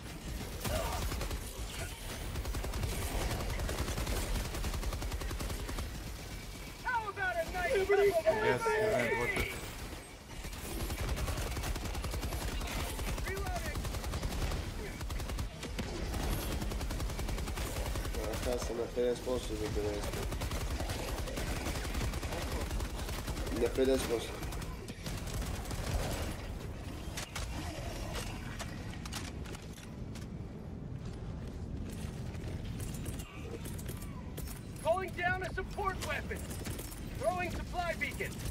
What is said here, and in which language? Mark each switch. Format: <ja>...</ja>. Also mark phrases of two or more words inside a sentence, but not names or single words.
<en>How about a nice Yes, event water.</en> <sr>Ja sam na 50% za 50%. Na 50%.</sr> <en>Calling down a support weapon! Throwing supply beacon!</en>